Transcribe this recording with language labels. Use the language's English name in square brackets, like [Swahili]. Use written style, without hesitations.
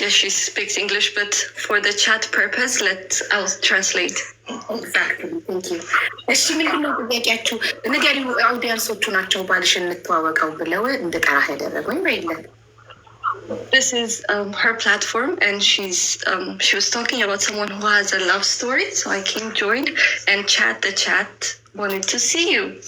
[English] Yes, she speaks English, but for the chat purpose, I'll translate. Exactly. Thank you. [Amharic] እሺ ምንድነው ጥያቄያችሁ? ንገሪው አውዲየንሶቹ ናቸው ባልሽን እንተዋወቀው ብለው እንድጠራ ያደረጉኝ በይለን። [English] This is her platform, and she was talking about someone who has a love story. So I came, joined, and the chat wanted to see you.